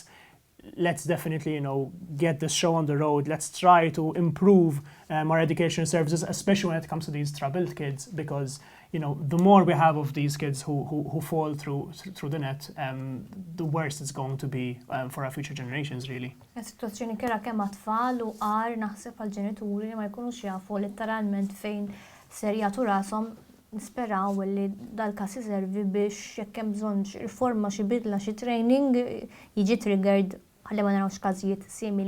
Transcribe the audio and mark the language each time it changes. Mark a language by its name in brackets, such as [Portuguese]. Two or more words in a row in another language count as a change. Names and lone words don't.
[English] Let's definitely, get this show on the road. Let's try to improve our education services, especially when it comes to these troubled kids, because, the more we have of these kids who fall through the net, the worse it's going to be for our future generations, really. [Maltese] Situazzjoni kera kemm għat-tfal u għar naħseb għal-ġenituri li ma jkunux jafu letteralment fejn ser jagħtu rashom. Nisperaw li dal-każ iservi biex jekk hemm bżonn riforma xi bidla xi training jiġi triggered ħalli ma narawx każijiet simili.